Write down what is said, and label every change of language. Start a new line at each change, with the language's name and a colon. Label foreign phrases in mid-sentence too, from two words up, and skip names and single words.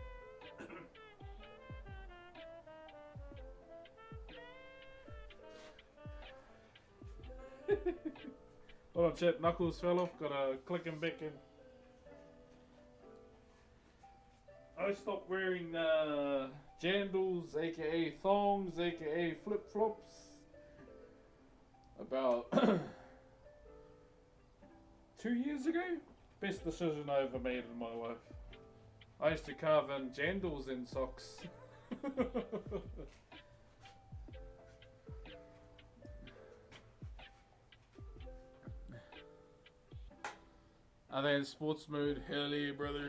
English: Hold on, chat. Knuckles fell off. Gotta click him back in. I stopped wearing jandals, aka thongs, aka flip flops, about 2 years ago. Best decision I ever made in my life. I used to carve in jandals in socks. Are they in sports mode? Hell yeah, brother.